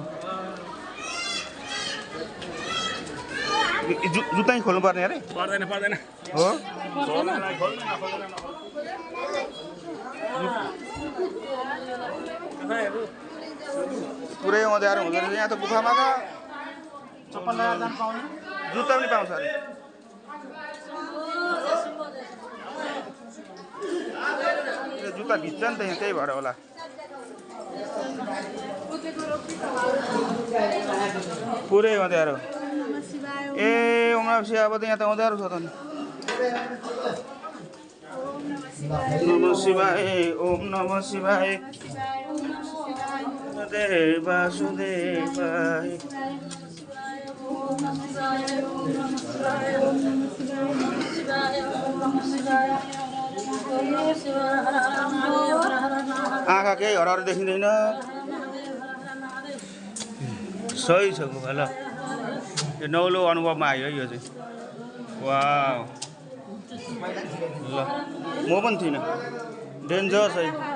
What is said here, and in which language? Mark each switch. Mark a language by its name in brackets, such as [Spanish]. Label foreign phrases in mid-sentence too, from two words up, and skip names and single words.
[Nepali] जुत्ता खोल्नु पर्ने अरे पर्दैन पर्दैन हो पुरै अँध्यारो हुँदो रहेछ यहाँ त गुफामा त चप्पल लगाएर जानु पाउने जुत्ता पनि पाउँछ अरे जुत्ता भिज्छ नि त यहाँ त्यही भएर होला पुरै अँध्यारो ए [Sanskrit] ओम नमः शिवाय [Nepali] अब त यहाँ त अँध्यारो छ त नि [Sanskrit] नमः शिवाय ओम नमः शिवाय वासुदेवाय [Nepali] आँखा केही हराएर देखिँदैन सही छ गुफा ल यो नौलो अनुभवमा आयो है यो चाहिँ वाउ ल म पनि थिइनँ डेन्जरस है